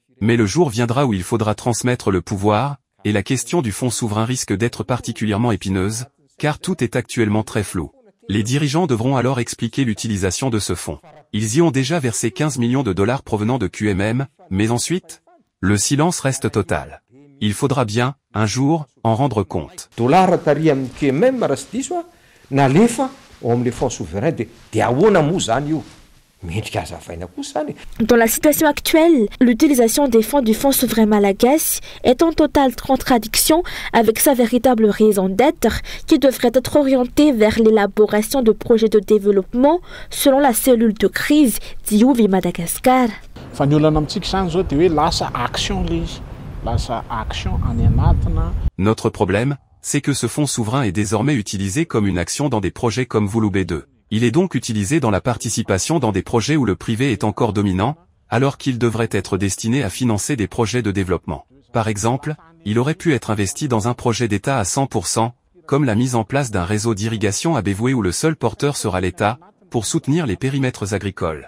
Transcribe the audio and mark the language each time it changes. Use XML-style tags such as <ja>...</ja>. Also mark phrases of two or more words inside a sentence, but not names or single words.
<fr>Mais le jour viendra où il faudra transmettre le pouvoir, et la question du fonds souverain risque d'être particulièrement épineuse, car tout est actuellement très flou. Les dirigeants devront alors expliquer l'utilisation de ce fonds. Ils y ont déjà versé 15 millions de dollars provenant de QMM, mais ensuite, le silence reste total. Il faudra bien, un jour, en rendre compte.</fr> <mg>Dollar tary amin'ny QMM raha tsy diso nalefa ao amin'</mg> <fr>le fonds souverain</fr> <mg>de ahoana moa zany io? Mendrika hazavaina kosa zany.</mg> <fr>Dans la situation actuelle, l'utilisation des fonds du Fonds souverain malagasy est en totale contradiction avec sa véritable raison d'être qui devrait être orientée vers l'élaboration de projets de développement selon la cellule de crise d'Iovy Madagascar.</fr> <mg>Fa ny olana amintsika zany zao de hoe lasa action le izy. Lasa action any anatina.</mg> <fr>Notre problème, c'est que ce fonds souverain est désormais utilisé comme une action dans des projets comme Vouloubé 2. Il est donc utilisé dans la participation dans des projets où le privé est encore dominant, alors qu'il devrait être destiné à financer des projets de développement. Par exemple, il aurait pu être investi dans un projet d'État à 100%, comme la mise en place d'un réseau d'irrigation à Bévoué où le seul porteur sera l'État, pour soutenir les périmètres agricoles.</fr>